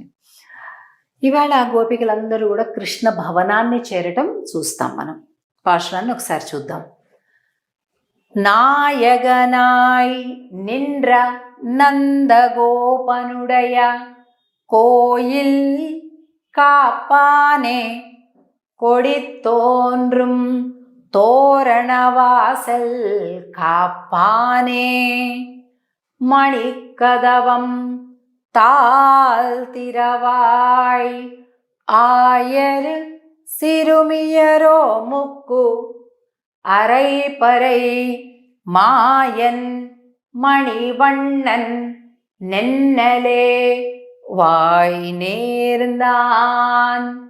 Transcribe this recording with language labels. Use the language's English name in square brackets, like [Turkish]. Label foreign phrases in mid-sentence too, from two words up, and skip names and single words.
[Telugu] ఇవాళ గోపికలందరూ కూడా కృష్ణ భవనాన్ని చేరటం చూస్తాం. మనం పాసురాన్ని ఒకసారి చూద్దాం. [Tamil] நாயகனாய் நின்ற நந்தகோபனுடைய கோயில் காப்பானே கொடித்தோன்றும் தோரணவாசல் காப்பானே மணிக்கதவம் தாழ்த்திரவாய் ஆயர் சிறுமியரோ முக்கு அரைப்பறை மாயன் மணிவண்ணன் நென்னலே வாய் நேர்ந்தான்